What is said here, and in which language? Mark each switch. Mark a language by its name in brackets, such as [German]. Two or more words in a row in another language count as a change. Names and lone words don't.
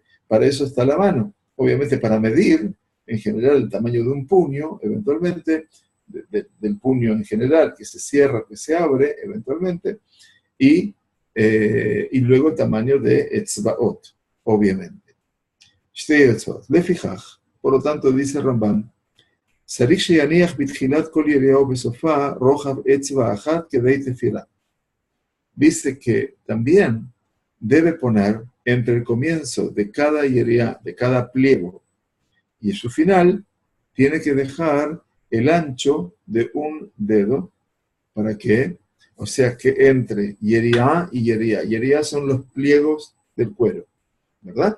[Spanish] Para eso está la mano. Obviamente para medir, en general, el tamaño de un puño, eventualmente, del puño en general, que se cierra, que se abre, eventualmente, y luego el tamaño de etzvaot, obviamente. [Hebrew] שתי אצבעות. לפיכך, [Spanish] por lo tanto, dice Rambam, [Hebrew] צריך שיניח בתחילת כל יריעה ובסופה רוחב אצבע אחת כדי תפילה. [Spanish] Dice que también debe poner entre el comienzo de cada yeriá, de cada pliego, y su final, tiene que dejar el ancho de un dedo, ¿para qué? O sea que entre yeriá y yeriá. Yeriá son los pliegos del cuero, ¿verdad?